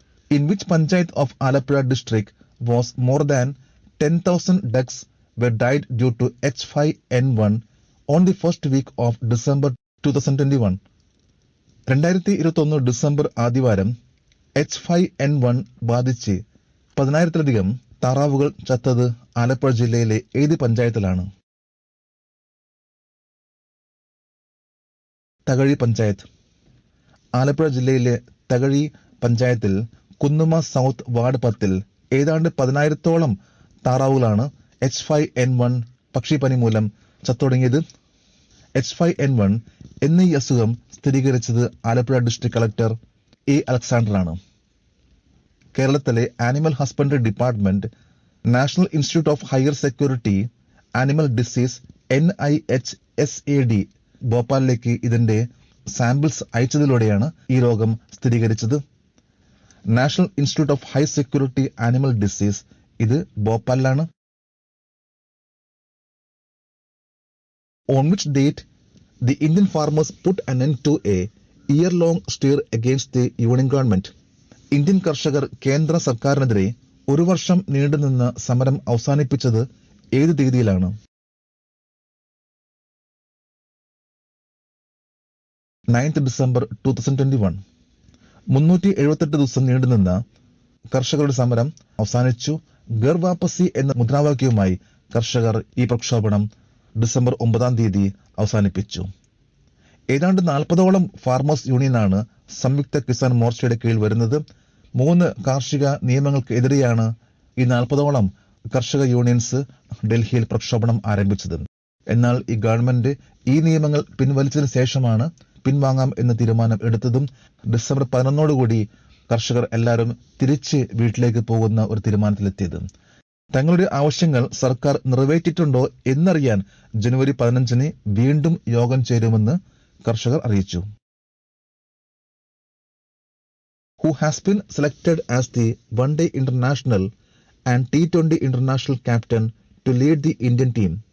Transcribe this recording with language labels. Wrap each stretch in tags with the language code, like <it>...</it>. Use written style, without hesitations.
<en>In which panchayat of Alappuzha district was more than 10,000 ducks were died due to H5N1 on the first week of December 2021?</en> <ml>2021 December ആദ്യവാരം H5N1 ബാധിച്ച് 10,000-ലധികം താറാവുകൾ ചത്തത് ആലപ്പുഴ ജില്ലയിലെ ഏത് പഞ്ചായത്തിലാണ്? തകഴി പഞ്ചായത്ത്. ആലപ്പുഴ ജില്ലയിലെ തകഴി പഞ്ചായത്തിൽ കുന്നുമ സൗത്ത് വാർഡ് 10 ഏതാണ്ട് 10,000-ഓളം താറാവുകളാണ് H5N1 പക്ഷിപ്പനി മൂലം ചത്തൊടുങ്ങിയത്. H5N1 എന്നീ അസുഖം സ്ഥിരീകരിച്ചത് Alappuzha district collector A. Alexander ആണ്. കേരളത്തിലെ animal husbandry department national institute of higher security animal disease NIHSAD ഭോപ്പാലിലേക്ക് ഇതിന്റെ സാമ്പിൾസ് അയച്ചതിലൂടെയാണ് ഈ രോഗം സ്ഥിരീകരിച്ചത്. National institute of high security animal disease ഇത് ഭോപ്പാലിലാണ്.</ml> <en>On which date the Indian farmers put an end to a year-long stir against the union government?</en> <ml>Indian കർഷകർ കേന്ദ്ര സർക്കാരിനെതിരെ ഒരു വർഷം നീണ്ടുനിന്ന സമരം അവസാനിപ്പിച്ചത് ഏത് തീയതിയിലാണ്? 9th December 2021. 378 ദിവസം നീണ്ടുനിന്ന കർഷകരുടെ സമരം അവസാനിച്ചു. ഗർ വാപ്പസി എന്ന മുദ്രാവാക്യവുമായി കർഷകർ ഈ പ്രക്ഷോഭണം ഡിസംബർ 9 അവസാനിപ്പിച്ചു. ഏതാണ്ട് 40ഓളം ഫാർമേഴ്സ് യൂണിയനാണ് സംയുക്ത കിസാൻ മോർച്ചയുടെ കീഴിൽ വരുന്നത്. 3 കാർഷിക നിയമങ്ങൾക്ക് എതിരെയാണ് ഈ 40ഓളം കർഷക യൂണിയൻസ് ഡൽഹിയിൽ പ്രക്ഷോഭണം ആരംഭിച്ചത്. എന്നാൽ ഈ ഗവൺമെന്റ് ഈ നിയമങ്ങൾ പിൻവലിച്ചതിന് ശേഷമാണ് പിൻവാങ്ങാം എന്ന തീരുമാനം എടുത്തതും ഡിസംബർ 11 കർഷകർ എല്ലാവരും തിരിച്ച് വീട്ടിലേക്ക് പോകുന്ന ഒരു തീരുമാനത്തിലെത്തിയത്. തങ്ങളുടെ ആവശ്യങ്ങൾ സർക്കാർ നിറവേറ്റിയിട്ടുണ്ടോ എന്നറിയാൻ ജനുവരി 15-ന് വീണ്ടും യോഗം ചേരുമെന്ന് കർഷകർ അറിയിച്ചു.</ml> <en>Who has been selected as the one-day international and T20 international captain to lead the Indian team?</en>